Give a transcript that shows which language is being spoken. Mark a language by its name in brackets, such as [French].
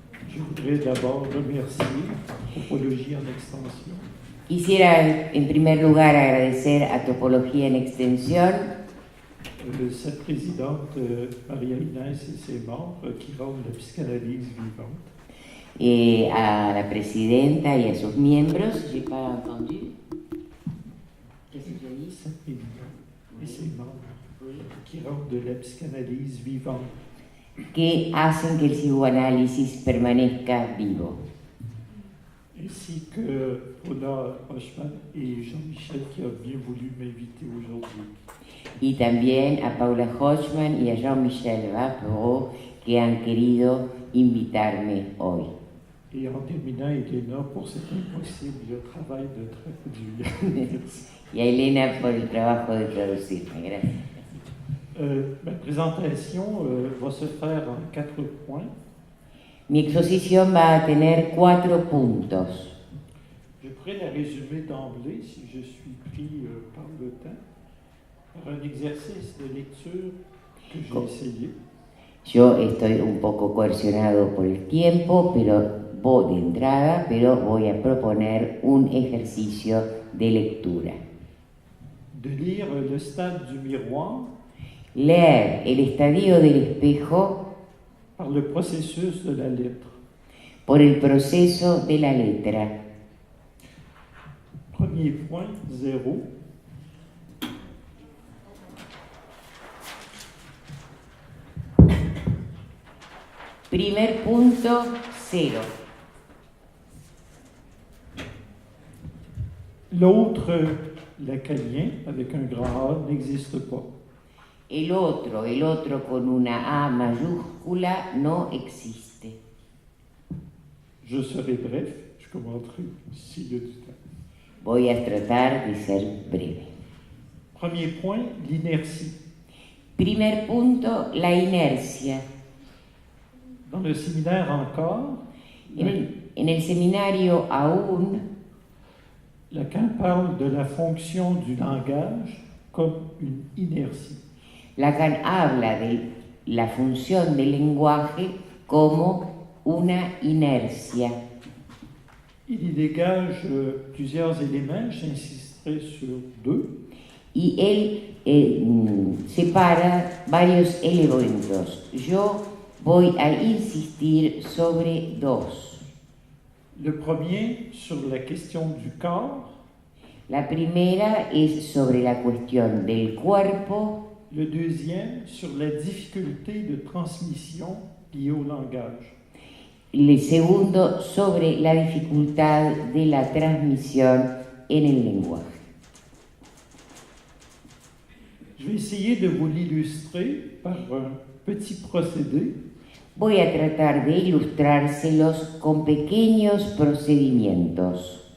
[French] Je voudrais d'abord remercier Topologie en Extension. [Spanish] Quisiera, en primer lugar, agradecer a Topología en Extensión, [French] Sa présidente Maria Inès et ses membres qui rendent la psychanalyse vivante. [Spanish] A la presidenta y a sus miembros. [French] J'ai pas entendu. Qu'est-ce que tu as dit? Sa présidente et ses membres qui rendent de la psychanalyse vivante. [Spanish] Que hacen que el psicoanálisis permanezca vivo. [French] Ainsi que Paula Hochman et Jean-Michel qui ont bien voulu m'inviter aujourd'hui. [Spanish] Y también a Paula Hochman y a Jean-Michel Vapereau que han querido invitarme hoy. [French] Et en terminant, Elena, pour cet impossible travail de traduire. [Spanish] Y a Elena por el trabajo de traducirme. Gracias. [French] Ma présentation va se faire en 4 points. [Spanish] Mi exposición va a tener 4 puntos. [French] Je pourrais la résumer d'emblée, si je suis pris par le temps, par un exercice de lecture que j'ai essayé. [Spanish] Yo estoy un poco coercionado por el tiempo, pero voy de entrada, pero voy a proponer un ejercicio de lectura. [French] De lire Le stade du miroir. [Spanish] Leer El estadio del espejo [French] par le processus de la lettre. [Spanish] Por el proceso de la letra. [French] Premier point, 0. [Spanish] Primer punto, 0. [French] L'autre lacanien, avec un grand A, n'existe pas. [Spanish] El otro con una A mayúscula no existe. [French] Je serai bref, je commenterai s'il y a du temps. [Spanish] Voy a tratar de ser breve. [French] Premier point, l'inertie. [Spanish] Primer punto, la inercia. [French] Dans le séminaire encore, [Spanish] En el seminario aún, [French] Lacan parle de la fonction du langage comme une inertie. [Spanish] Lacan habla de la función del lenguaje como una inercia. [French] Il y dégage plusieurs éléments, j'insisterai sur deux. [Spanish] Y él separa varios elementos. Yo voy a insistir sobre dos. [French] Le premier sur la question du corps, [Spanish] La primera es sobre la cuestión del cuerpo, [French] le deuxième sur la difficulté de transmission liée au langage. [Spanish] el segundo sobre la dificultad de la transmisión en el lenguaje. [French] Je vais essayer de vous l'illustrer par un petit procédé. [Spanish] Voy a tratar de ilustrárselos con pequeños procedimientos